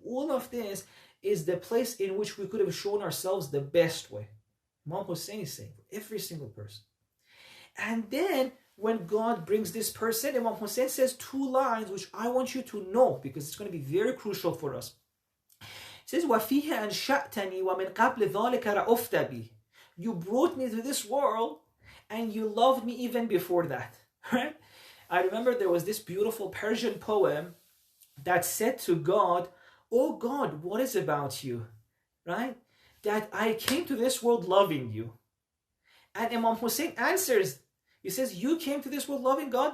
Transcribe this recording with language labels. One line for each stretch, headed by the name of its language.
English: All of this is the place in which we could have shown ourselves the best way. Imam Hussein is saying for every single person. And then when God brings this person, Imam Hussein says two lines which I want you to know because it's going to be very crucial for us. He says,
Arabic: وَفِيهِ أَنْشَأْتَنِي وَمِنْ قَبْلِ ذَلِكَ رَأُفْتَ بِي.
English: You brought me to this world and you loved me even before that. Right? I remember there was this beautiful Persian poem that said to God, oh God, what is about you? Right? That I came to this world loving you. And Imam Hussein answers, he says, you came to this world loving God?